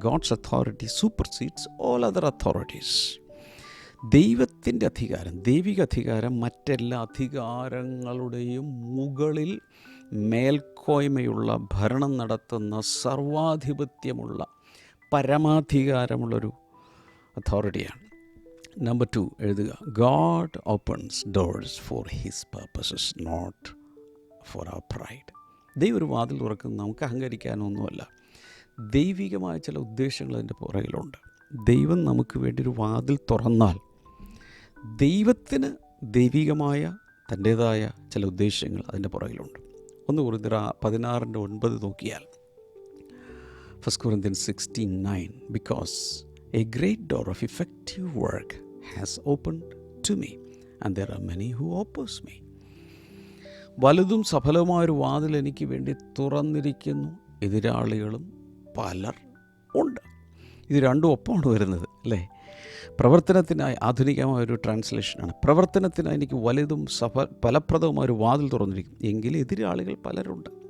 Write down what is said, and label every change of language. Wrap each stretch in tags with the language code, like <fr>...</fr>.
<en>God's authority supersedes all other authorities.</en> <ml>ദൈവത്തിൻ്റെ അധികാരം, ദൈവിക അധികാരം മറ്റെല്ലാ അധികാരങ്ങളുടെയും മുകളിൽ മേൽക്കോയ്മയുള്ള, ഭരണം നടത്തുന്ന, സർവാധിപത്യമുള്ള, പരമാധികാരമുള്ളൊരു അതോറിറ്റിയാണ്. നമ്പർ 2 എഴുതുക.</ml> <en>God opens doors for his purposes, not for our pride.</en> <ml>ദൈവം ഒരു വാതിൽ തുറക്കുന്നത് നമുക്ക് അഹങ്കരിക്കാനൊന്നുമല്ല. ദൈവികമായ ചില ഉദ്ദേശങ്ങൾ അതിൻ്റെ പുറകിലുണ്ട്. ദൈവം നമുക്ക് വേണ്ടി ഒരു വാതിൽ തുറന്നാൽ ദൈവത്തിന് ദൈവികമായ തൻ്റേതായ ചില ഉദ്ദേശങ്ങൾ അതിൻ്റെ പുറകിലുണ്ട്. 1 കൊരിന്ത്യർ 16:9 നോക്കിയാൽ,</ml> <en>1 Corinthians 16:9, because a great door of effective work has opened to me and there are many who oppose me.</en> <ml>വലുതും സഫലവുമായൊരു വാതിൽ എനിക്ക് വേണ്ടി തുറന്നിരിക്കുന്നു, എതിരാളികളും പലർ ഉണ്ട്. ഇത് രണ്ടും ഒപ്പമാണ് വരുന്നത് അല്ലേ? പ്രവർത്തനത്തിനായി, ആധുനികമായൊരു ട്രാൻസ്ലേഷനാണ്, പ്രവർത്തനത്തിനായി എനിക്ക് വലുതും ഫലപ്രദവുമായൊരു വാതിൽ തുറന്നിരിക്കും, എങ്കിൽ എതിരാളികൾ പലരുണ്ട്.</ml>